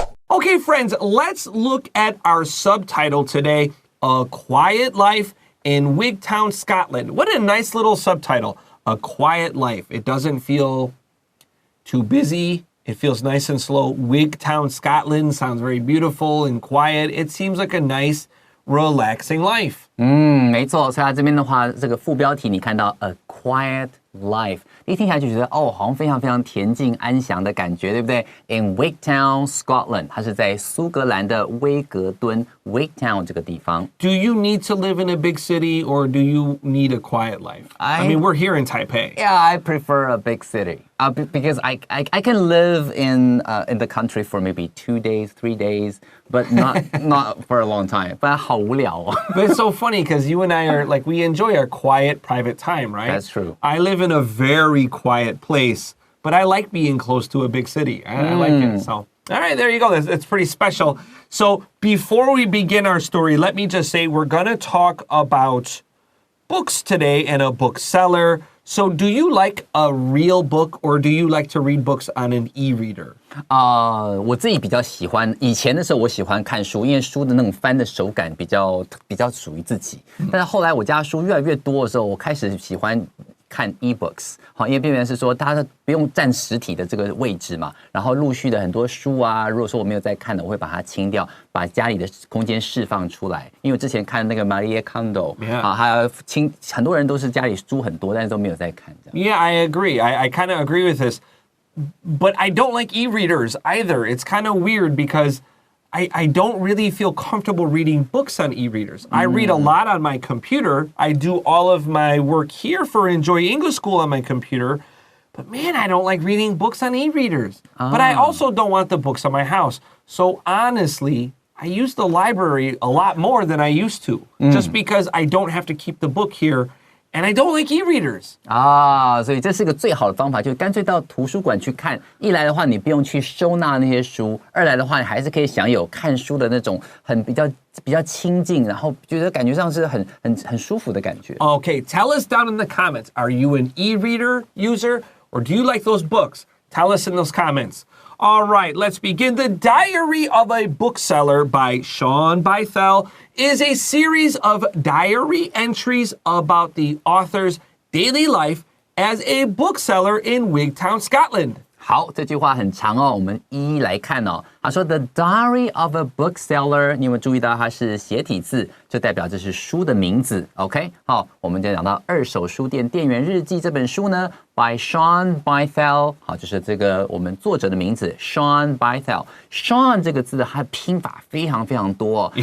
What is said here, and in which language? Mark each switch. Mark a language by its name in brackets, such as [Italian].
[English] Okay, friends, let's look at our subtitle today, A Quiet Life in Wigtown, Scotland. What a nice little subtitle, A Quiet Life. It doesn't feel too busy. It feels nice and slow. Wigtown, Scotland sounds very beautiful and quiet. It seems like a nice, relaxing life. [Chinese] 没错，所以它这边的话，这个副标题你看到 A Quiet Life， 一听起来就觉得好像非常非常恬静安详的感觉，对不对 ？In Wigtown, Scotland， 它是在苏格兰的威格敦 Wigtown 这个地方。 [English] Do you need to live in a big city or do you need a quiet life? I mean, we're here in Taipei. Yeah, I prefer a big city because I can live in the country for maybe 2 days, 3 days, but not for a long time. [Chinese] 不然好无聊哦。 [English] But it's so funny because you and I are like we enjoy our quiet private time, right? That's true. I live in a very quiet place, but I like being close to a big city. I like it. So, all right, there you go. That's pretty special. So before we begin our story, let me just say we're going to talk about books today and a bookseller. So do you like a real book or do you like to read books on an e-reader? [Chinese] 我自己比较喜欢，以前的时候我喜欢看书，因为书的那种翻的手感比较属于自己。但是后来我家书越来越多的时候，我开始喜欢看 e-books， 好，因为变成是说大家不用占实体的这个位置嘛，然后陆续的很多书啊，如果说我没有在看的，我会把它清掉，把家里的空间释放出来。因为我之前看那个 Marie Kondo， 啊，还有很多人都是家里书很多，但是都没有在看。 [English] Yeah, I agree. I kind of agree with this. But I don't like e-readers either. It's kind of weird because I don't really feel comfortable reading books on e-readers. I read a lot on my computer. I do all of my work here for Enjoy English School on my computer. But man, I don't like reading books on e-readers. But I also don't want the books on my house. So honestly, I use the library a lot more than I used to. Just because I don't have to keep the book here. And I don't like e-readers. [Chinese] 所以这是个最好的方法，就干脆到图书馆去看。一来的话，你不用去收纳那些书；二来的话，你还是可以享有看书的那种比较亲近，然后觉得感觉上是很舒服的感觉。 [English] Okay, tell us down in the comments. Are you an e-reader user or do you like those books? Tell us in those comments. All right, let's begin. The Diary of a Bookseller by Sean Bythell is a series of diary entries about the author's daily life as a bookseller in Wigtown, Scotland. [Chinese] 好，这句话很长哦，我们一一来看哦。他说 The Diary of a Bookseller， 你有没有注意到它是斜体字，就代表这是书的名字 ，OK？好，我们就讲到二手书店店员日记这本书呢 ，by Sean Bythell， 好，就是这个我们作者的名字 Sean Bythell。Sean 这个字它的拼法非常非常多哦。